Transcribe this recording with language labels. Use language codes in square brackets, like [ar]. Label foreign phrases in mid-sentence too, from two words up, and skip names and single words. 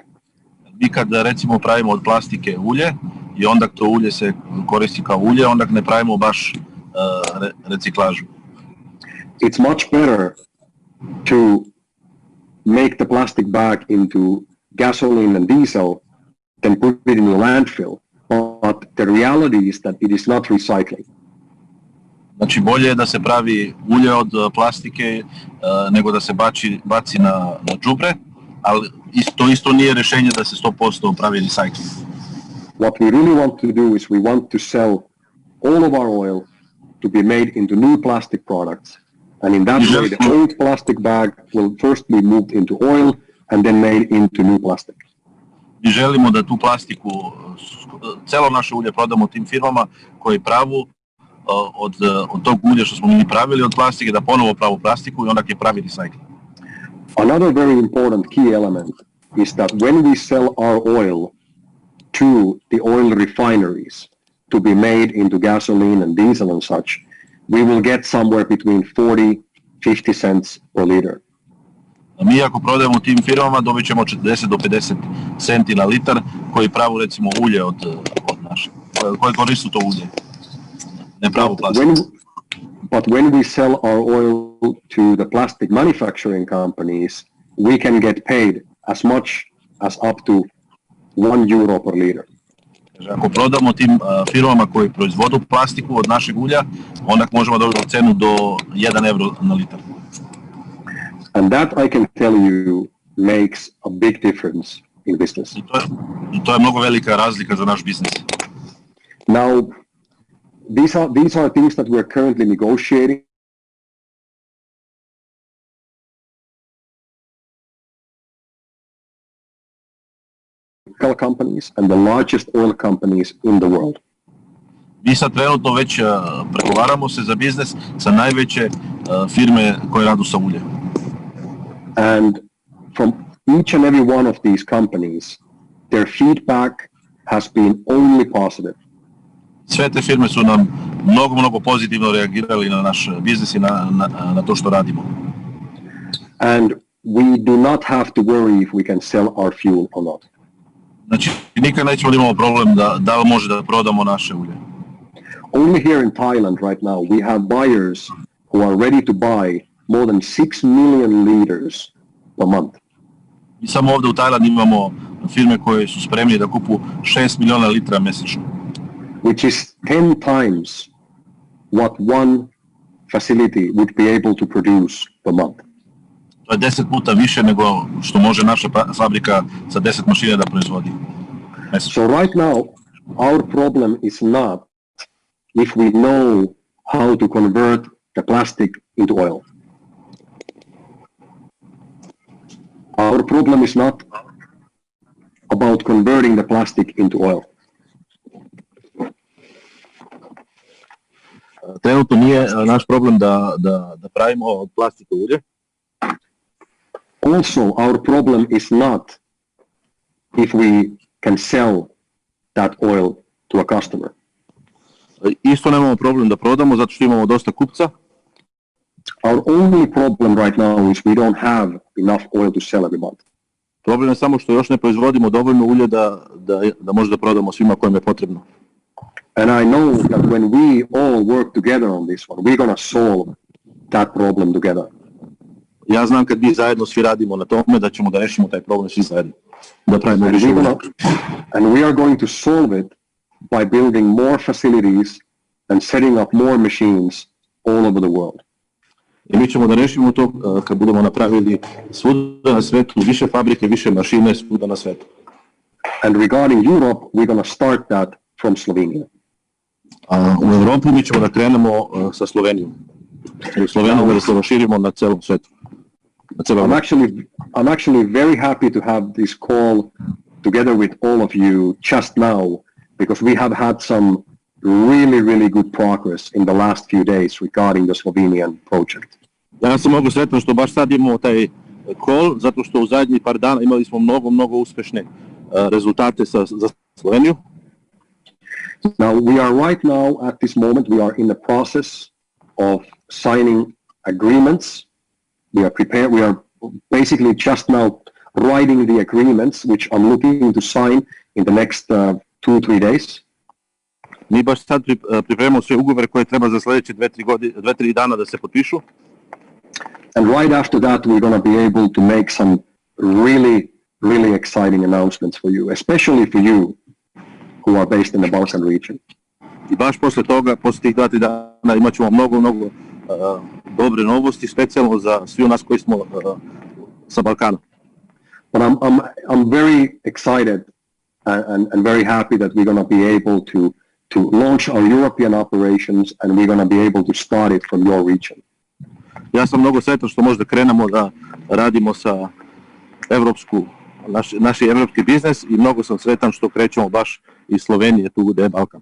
[sr] Mi kad recimo pravimo od plastike ulje i onda to ulje se koristi kao ulje, onda ne pravimo baš reciklažu. [en] It's much better to make the plastic bag into gasoline and diesel than put it in a landfill. But the reality is that it is not recycling. [sr] Znači bolje je da se pravi ulje od plastike nego da se baci na đubre, ali to isto nije rješenje da se 100% pravi recycling. [en] What we really want to do is we want to sell all of our oil to be made into new plastic products. And in that way, the old plastic bag will first be moved into oil and then made into new plastic. [sr] Mi želimo da tu plastiku, celo naše ulje prodamo tim firmama koji pravu od tog ulja što smo mi pravili od plastike, da ponovo pravu plastiku i onda je pravi recycling. [en] Another very important key element is that when we sell our oil to the oil refineries to be made into gasoline and diesel and such, we will get somewhere between 40-50 cents per liter. [sr] Mi ako prodajemo tim firmama dobit ćemo 40 do 50 centi na litar koji pravu recimo ulje od naše, koji koristu to ulje, ne pravu plastiku. [en] But when we sell our oil to the plastic manufacturing companies, we can get paid as much as up to €1 per liter. [sr] Ako prodamo tim firmama koji proizvodu plastiku od našeg ulja, onda možemo dobiti cenu do €1 na litar. [en] And that, I can tell you, makes a big difference in business. [sr] I to je mnogo velika razlika za naš biznis. [en] Now, these are things that we're currently negotiating. Companies and the largest oil companies in the world. [sr] Mi sad trenutno već pregovaramo se za biznis sa najveće firme koje radu sa uljem. [en] And from each and every one of these companies, their feedback has been only positive. [sr] Sve te firme su nam mnogo pozitivno reagirali na naš biznis i na to što radimo. [en] And we do not have to worry if we can sell our fuel or not. [sr] Znači, nikad nećemo imamo problem da li može da prodamo naše ulje. [en] Only here in Thailand right now, we have buyers who are ready to buy more than 6 million liters per month. [sr] I samo ovdje u Tajlandu imamo firme koje su spremni da kupu 6 miliona litra mjesečno. [en] Which is 10 times what one facility would be able to produce per month. [sr] To je 10 puta više nego što može naša fabrika sa 10 mašina da proizvodi. [en] So right now, our problem is not if we know how to convert the plastic into oil. Our problem is not about converting the plastic into oil. [sr] Trenutno nije naš problem da pravimo od plastike ulje. [en] Also, our problem is not if we can sell that oil to a customer. [sr] Isto nemamo problem da prodamo zato što imamo dosta kupca. [en] Our only problem right now is we don't have enough oil to sell every month. [sr] Problem je samo što još ne proizvodimo dovoljno ulje da možda prodamo svima kojima je potrebno. [en] And I know that when we all work together on this one, we're going to solve that problem together. [sr] Ja znam kad mi zajedno svi radimo na tome da ćemo da rešimo taj problem svi zajedno. Da pravimo više ulje. [en] And we are going to solve it by building more facilities and setting up more machines all over the world. [sr] I mi ćemo da rešimo to kad budemo napravili svuda na svetu, više fabrike, više mašine svuda na svetu. [en] And regarding Europe, we're going to start that from Slovenia. [sr] U Evropu mi ćemo da krenemo sa Slovenijom. U Sloveniju da se raširimo na celom svetu. [en] I'm actually very happy to have this call together with all of you just now, because we have had some really, really good progress in the last few days regarding the Slovenian project. [sr] Ja sam mnogo sretan što baš sad imamo taj call, zato što u zadnjih par dana imali smo mnogo uspešne rezultate za Sloveniju. [en] Now, we are right now, at this moment, we are in the process of signing agreements. We are basically just now writing the agreements, which I'm looking to sign in the next 2-3 days. [sr] Mi baš sad pripremamo sve ugovore koje treba za sljedeće 2-3 dana da se potpišu. [en] And right after that, we're going to be able to make some really, really exciting announcements for you, especially for you who are based in the Balkan region. [sr] I baš posle toga, posle tih 2-3 dana imat ćemo mnogo dobre novosti, specijalno za svi nas koji smo sa Balkana. [en] But I'm very excited and very happy that we're going to be able to launch our European operations, and we're going to be able to start it from your region. [sr] Ja sam mnogo sretan što možda krenemo da radimo sa naš evropski biznis i mnogo sam sretan što krećemo baš iz Slovenije tu gde je Balkan.